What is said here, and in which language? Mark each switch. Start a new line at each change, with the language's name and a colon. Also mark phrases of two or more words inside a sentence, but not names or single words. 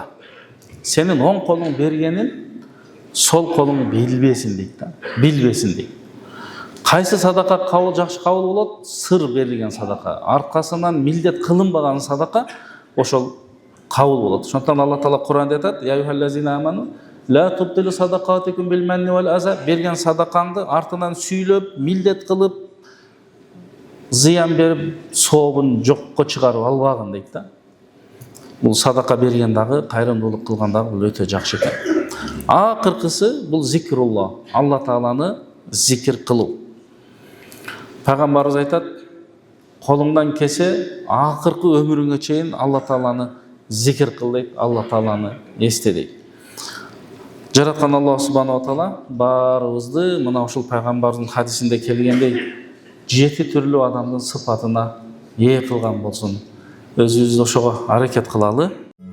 Kyrgyz: Сенин оң колуң бергенин сол колуң билбесин дейт да. Билбесин дейт. Кайсы садака кабыл, жакшы кабыл болот? Сыр берилген садака. Аркасынан милдет кылынбаган садака ошол кабыл болот. Ошондон Алла Таала Кур'анда айтат:
Arabic: "يا أيها الذين آمنوا لا تبطلوا صدقاتكم بالمن والأذى".
Kyrgyz: Берген садакаңды артынан сүйлөп, милдет кылып, зыян берип, соогун жокко чыгарып албагын дейт да. Бул садака берген дагы, кайрымдуулук кылган дагы бул өтө жакшы экен. Акыркысы бул зикрулла. Алла Тааланы зикир кылуу. Пайгамбарыбыз айтат: "Колуңдан кесе, акыркы өмүрүңө чейин Алла Тааланы зикир кыл" дейт, Алла Тааланы эсте дейт. Жараткан Аллах
Arabic: субхана ва таала
Kyrgyz: баарыбызды мына ушул пайгамбардын хадисинде келгендей 7 түрлүү адамдын сыпатына ээ кылган болсун. Өзүбүз ошого аракет кылалы.